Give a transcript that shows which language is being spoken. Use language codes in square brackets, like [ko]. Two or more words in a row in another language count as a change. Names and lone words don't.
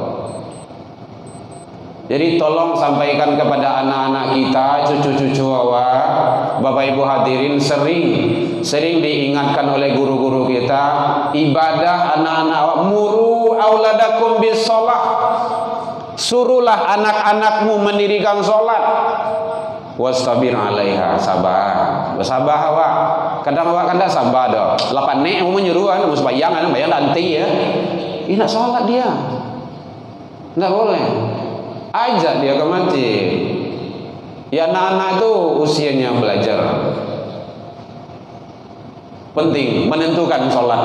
[id] Jadi tolong sampaikan kepada anak-anak kita, cucu-cucu awak, Bapak Ibu hadirin, sering diingatkan oleh guru-guru kita, ibadah anak-anak awak, [ar] مروا أولادكم بالصلاة. [id] Suruhlah anak-anakmu mendirikan sholat. [ar] واصطبر عليها, [id] sabar. Bersabar awak. Kadang awak kan tak sabar dah. Lapan nek mau menyuruh kan, mau sembahyang nanti ya. Ini nak sholat dia. Tak boleh. Ajak dia ke masjid. Ya anak-anak itu usianya belajar. Penting menentukan sholat.